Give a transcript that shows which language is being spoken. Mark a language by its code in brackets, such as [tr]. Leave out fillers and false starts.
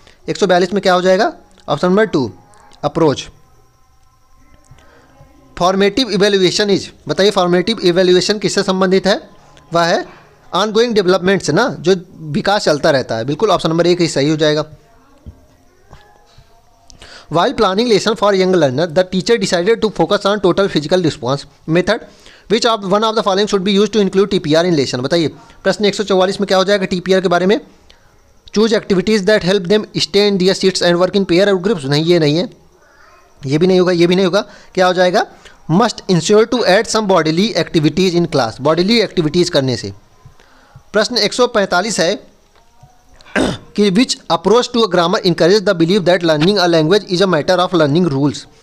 [hi] 142 में क्या हो जाएगा? Option number 2 approach. Formative evaluation is, बताइए फॉर्मेटिव इवेल्युएशन किससे संबंधित है? वह है ऑनगोइंग डेवलपमेंट से ना, जो विकास चलता रहता है। बिल्कुल ऑप्शन नंबर 1 ही सही हो जाएगा। [en] While planning lesson for young learner, the teacher decided to focus on total physical response method. Which of one of the following should be used to include TPR in lesson? [hi] बताइए प्रश्न 144 में क्या हो जाएगा TPR के बारे में? [en] Choose activities that help them stay in their seats and work in pair or groups। [hi] नहीं, ये नहीं है, ये भी नहीं होगा, ये भी नहीं होगा। क्या हो जाएगा? [en] Must ensure to add some bodily activities in class। bodily activities [hi] करने से। प्रश्न 145 है कि [en] Which approach to a grammar encourage the believe that learning a language is a matter of learning rules.